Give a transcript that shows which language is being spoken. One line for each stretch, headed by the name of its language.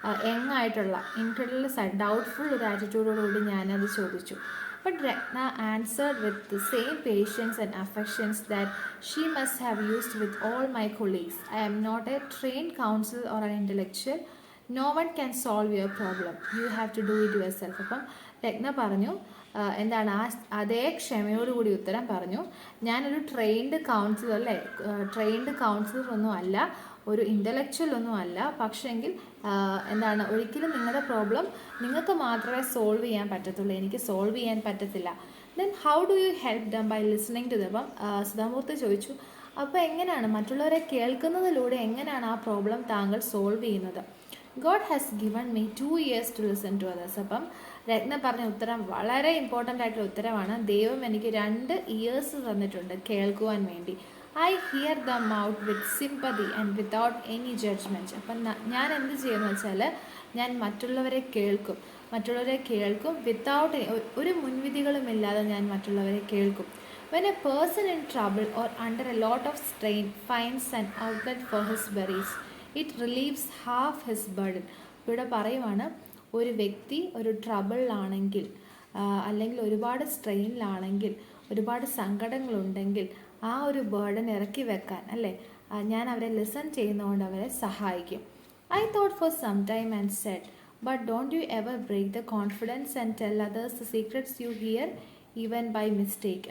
Malayalam: യങ്ങായിട്ടുള്ള incredible doubtful ഒരു ആറ്റിറ്റ്യൂഡോടുകൂടി ഞാനത് ചോദിച്ചു.
English: But Ragna answered with the same patience and affections that she must have used with all my colleagues. I am not a trained counselor or an intellectual. No one can solve your problem. You have to do it yourself.
Malayalam: അപ്പം രത്ന പറഞ്ഞു എന്താണ് അതേ ക്ഷമയോടുകൂടി ഉത്തരം പറഞ്ഞു, ഞാനൊരു trained councillor അല്ലേ, trained councillor ഒന്നും അല്ല, ഒരു ഇൻ്റലക്ച്വൽ ഒന്നും അല്ല, പക്ഷേങ്കിൽ എന്താണ് ഒരിക്കലും നിങ്ങളുടെ പ്രോബ്ലം നിങ്ങൾക്ക് മാത്രമേ സോൾവ് ചെയ്യാൻ പറ്റത്തുള്ളൂ, എനിക്ക് സോൾവ് ചെയ്യാൻ പറ്റത്തില്ല.
English: Then how do you help them by listening to them.
Malayalam: അപ്പം സുധാമൂർത്തി ചോദിച്ചു, അപ്പോൾ എങ്ങനെയാണ് മറ്റുള്ളവരെ കേൾക്കുന്നതിലൂടെ എങ്ങനെയാണ് ആ പ്രോബ്ലം താങ്കൾ സോൾവ് ചെയ്യുന്നത്?
English: God has given me 2 years to listen to others.
Malayalam: അപ്പം രത്ന പറഞ്ഞ ഉത്തരം വളരെ ഇമ്പോർട്ടൻ്റ് ആയിട്ടുള്ള ഉത്തരമാണ്. ദൈവം എനിക്ക് 2 ഇയേഴ്സ് തന്നിട്ടുണ്ട് കേൾക്കുവാൻ വേണ്ടി.
English: I hear them out with sympathy and without any judgment.
Malayalam: അപ്പം ഞാൻ എന്ത് ചെയ്യുമെന്ന് വെച്ചാൽ ഞാൻ മറ്റുള്ളവരെ കേൾക്കും വിത്തൗട്ട് ഒരു മുൻവിധികളുമില്ലാതെ ഞാൻ മറ്റുള്ളവരെ കേൾക്കും.
English: When a person in trouble or under a lot of strain finds an outlet for his worries, it relieves half his burden.
Malayalam: ഇവിടെ പറയുവാണ്, ഒരു വ്യക്തി ഒരു ട്രബിളിലാണെങ്കിൽ അല്ലെങ്കിൽ ഒരുപാട് സ്ട്രെയിനിലാണെങ്കിൽ, ഒരുപാട് സങ്കടങ്ങളുണ്ടെങ്കിൽ ആ ഒരു ബേർഡൻ ഇറക്കി വെക്കാൻ അല്ലേ ഞാൻ അവരെ ലിസൺ ചെയ്യുന്നതുകൊണ്ട് അവരെ സഹായിക്കും.
English: I thought for some time and said, but don't you ever break the confidence and tell others the secrets you hear even by mistake.